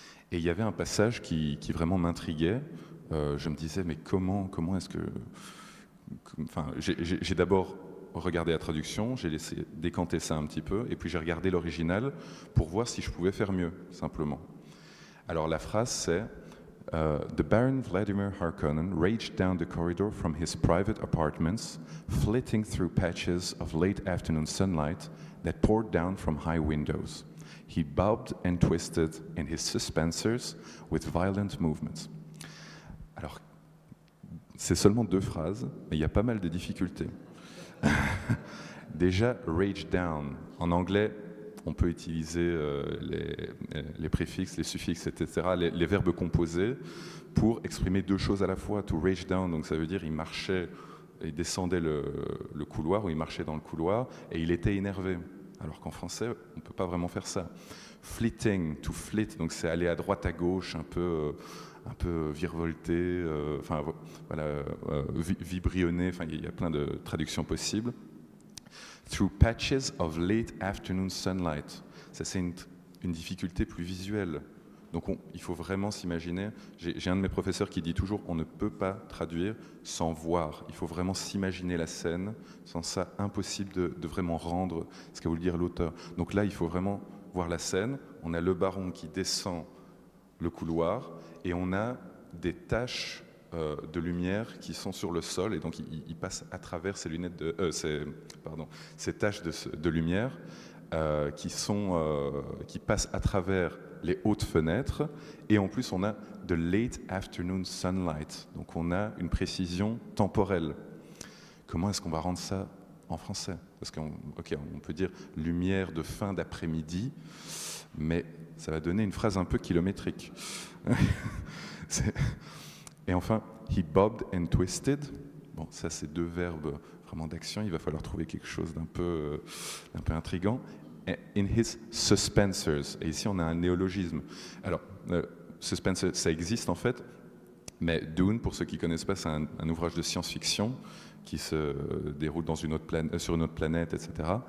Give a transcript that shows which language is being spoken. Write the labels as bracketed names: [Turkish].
[French] Et il y avait un passage qui vraiment m'intriguait. Je me disais, mais comment est-ce que... Enfin, j'ai d'abord regardé la traduction, j'ai laissé décanter ça un petit peu, et puis j'ai regardé l'original pour voir si je pouvais faire mieux, simplement. Alors la phrase c'est [English] The Baron Vladimir Harkonnen raged down the corridor from his private apartments, flitting through patches of late afternoon sunlight that poured down from high windows. He bobbed and twisted in his suspensors with violent movements. [French] Alors, c'est seulement 2 phrases, mais il y a pas mal de difficultés. Déjà, [English] rage down. [French] En anglais, on peut utiliser les préfixes, les suffixes, etc., les verbes composés pour exprimer 2 choses à la fois. [English] To rage down, [French] donc ça veut dire il marchait, il descendait le couloir, ou il marchait dans le couloir, et il était énervé. Alors qu'en français, on ne peut pas vraiment faire ça. [English] Flitting, to flit, [French] donc c'est aller à droite, à gauche, un peu virevolter, enfin voilà, vibrionner, enfin il y a plein de traductions possibles. [English] Through patches of late afternoon sunlight. [French] Ça c'est une difficulté plus visuelle. Donc il faut vraiment s'imaginer, j'ai un de mes professeurs qui dit toujours, on ne peut pas traduire sans voir. Il faut vraiment s'imaginer la scène, sans ça, impossible de vraiment rendre ce qu'a voulu dire l'auteur. Donc là, il faut vraiment voir la scène. On a le baron qui descend le couloir, et on a des taches de lumière qui sont sur le sol, et donc il passe à travers ces lunettes ces taches de lumière qui passent à travers les hautes fenêtres, et en plus on a de [English] late afternoon sunlight, [French] donc on a une précision temporelle. Comment est-ce qu'on va rendre ça en français ? Parce qu'on peut dire lumière de fin d'après-midi, mais ça va donner une phrase un peu kilométrique. Et enfin, [English] he bobbed and twisted. [French] Bon, ça c'est 2 verbes vraiment d'action. Il va falloir trouver quelque chose d'un peu intriguant. [English] In his suspensors. [French] Et ici on a un néologisme. Alors, suspensors, ça existe en fait, mais Dune, pour ceux qui ne connaissent pas, c'est un ouvrage de science-fiction qui se déroule sur une autre planète, etc.